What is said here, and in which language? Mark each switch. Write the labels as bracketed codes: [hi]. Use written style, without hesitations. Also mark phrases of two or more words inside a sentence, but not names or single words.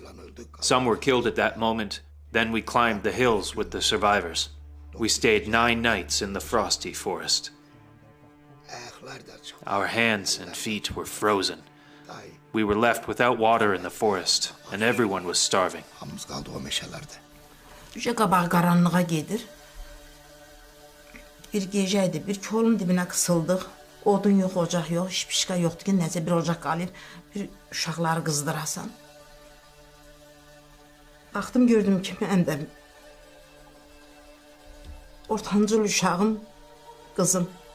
[en] Some were killed at that moment. Then we climbed the hills with the survivors. We stayed 9 nights in the frosty forest. Our hands and feet were frozen. We were left without water in the forest, and everyone was starving. [az] Qabaq qaranlığa gedir. Bir gecəydi, bir kolun dibinə qısıldıq. Odun yox, ocaq yox, şipişka yoxdur ki, necə bir ocaq qalır, bir uşaqları qızdırasan. Baxdım, gördüm ki, mən də ortancıl uşağım, qızım.